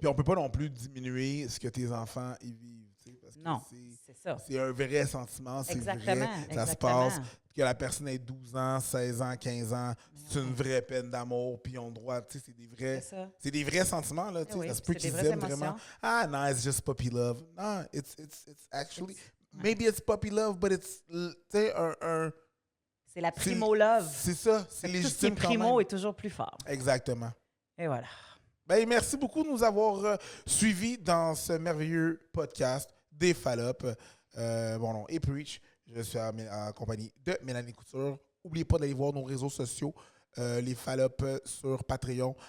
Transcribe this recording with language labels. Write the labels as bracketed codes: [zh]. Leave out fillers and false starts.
[fr] Puis on peut pas non plus diminuer ce que tes enfants y vivent. Parce que non, c'est ça. C'est un vrai sentiment, c'est exactement, vrai. Ça se passe. Que la personne ait 12 ans, 16 ans, 15 ans, c'est une vraie peine d'amour. Puis ils ont le droit, tu sais, c'est des vrais sentiments. Là, oui, ça se peut qu'ils aiment vraiment. Ah, non, [en] it's just puppy love. [fr] Non, [en] it's actually, maybe it's puppy love, but it's, [fr] tu sais, c'est la primo-love. C'est ça, c'est légitime. Tout ce qui est primo est toujours plus fort. Exactement. Et voilà. Ben, merci beaucoup de nous avoir suivis dans ce merveilleux podcast des Fallops. Mon nom est Preach. Je suis en compagnie de Mélanie Couture. N'oubliez pas d'aller voir nos réseaux sociaux, les Fallops sur Patreon.